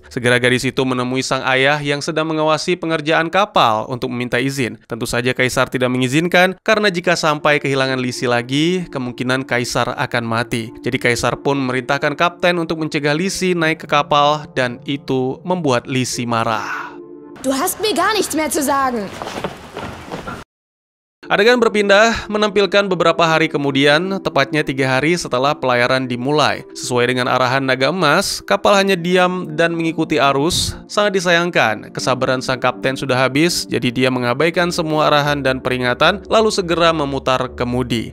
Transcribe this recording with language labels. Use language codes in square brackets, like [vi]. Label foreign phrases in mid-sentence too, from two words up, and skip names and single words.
[id] Segera gadis itu menemui sang ayah yang sedang mengawasi pengerjaan kapal untuk meminta izin. Tentu saja Kaisar tidak mengizinkan karena jika sampai kehilangan Lizzie lagi, kemungkinan Kaisar akan mati. Jadi Kaisar pun memerintahkan kapten untuk mencegah Lizzie naik ke kapal dan itu membuat Lizzie marah. [de] Du hast mir gar nichts mehr zu sagen. [id] Adegan berpindah menampilkan beberapa hari kemudian, tepatnya 3 hari setelah pelayaran dimulai. Sesuai dengan arahan naga emas, kapal hanya diam dan mengikuti arus. Sangat disayangkan, kesabaran sang kapten sudah habis, jadi dia mengabaikan semua arahan dan peringatan, lalu segera memutar kemudi.